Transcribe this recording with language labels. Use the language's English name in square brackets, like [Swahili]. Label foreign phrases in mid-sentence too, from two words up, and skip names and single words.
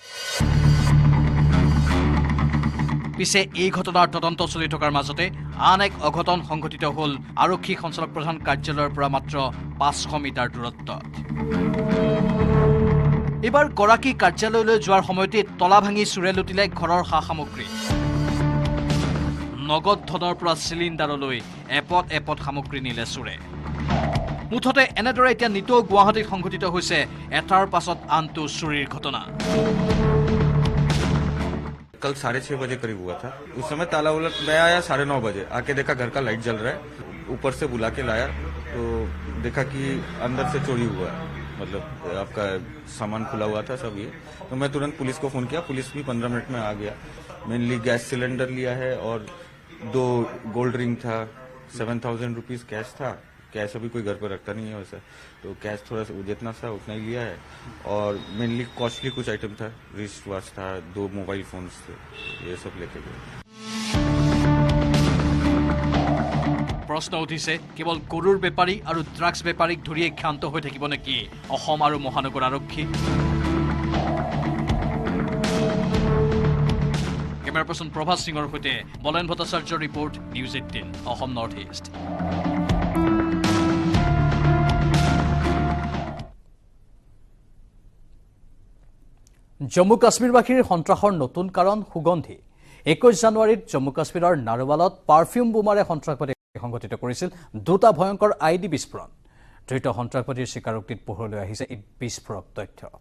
[Assamese] পিছে এই ঘটনাৰ তদন্ত চলি থকাৰ মাজতে আন এক অঘটন সংঘটিত হ'ল আৰক্ষী সঞ্চালক প্ৰধান কাৰ্যালয়ৰ পৰা মাত্ৰ ৫০০ মিটাৰ দূৰত্বত এবাৰ গৰাকী কাৰ্যালয়লৈ যোৱাৰ সময়তে তলা ভাঙি চুৰে লুটিলে ঘৰৰ সা সামগ্ৰী নগদ ধনৰ পৰা চিলিণ্ডাৰলৈ এপদ এপদ সামগ্ৰী নিলে চুৰে মুঠতে এনেদৰে এতিয়া নিতৌ গুৱাহাটীত সংঘটিত হৈছে এটাৰ পাছত আনটো চুৰিৰ ঘটনা [Hindi] कल 6:30 बजे करीब हुआ था उस समय ताला उलट मैं आया 9:30 बजे आके देखा घर का लाइट जल रहा है ऊपर से बुला के लाया तो देखा कि अंदर से चोरी हुआ है मतलब आपका सामान खुला हुआ था सब ये तो मैं तुरंत पुलिस को फोन किया पुलिस भी 15 मिनट में आ गया [English] mainly gas cylinder [Hindi] लिया है और 2 [English] gold ring [Hindi] था 7,000 [English] rupees cash [Hindi] था कैश अभी कोई घर पर रखता नहीं है वैसे तो कैश थोड़ा सा जितना सा उतना ही लिया है और [English] mainly costly [Hindi] कुछ आइटम था [English] wrist watch [Hindi] था 2 [English] mobile phones [Hindi] थे ये सब लेके गए [Assamese] প্ৰশ্ন উঠিছে কেৱল গৰুৰ বেপাৰী আৰু ড্ৰাগছ বেপাৰীক ধৰিয়ে ক্ষান্ত হৈ থাকিব নেকি অসম আৰু মহানগৰ আৰক্ষী [English] camera person [Assamese] প্ৰভাত সিঙৰ সৈতে বলেন ভট্টাচাৰ্যৰ ৰিপৰ্ট নিউজ 18 অসম নৰ্থ ইষ্ট জম্মু কাশ্মীৰবাসীৰ সন্ত্ৰাসৰ নতুন কাৰণ সুগন্ধি 21 জানুৱাৰীত জম্মু কাশ্মীৰৰ নাৰোৱালত পাৰফিউম বোমাৰে সন্ত্ৰাসবাদী সংঘটিত কৰিছিল দুটা ভয়ংকৰ আইডি বিস্ফোৰণ ধৃত সন্ত্ৰাসবাদীৰ স্বীকাৰোক্তিত পোহৰলৈ আহিছে এই বিস্ফোৰক তথ্য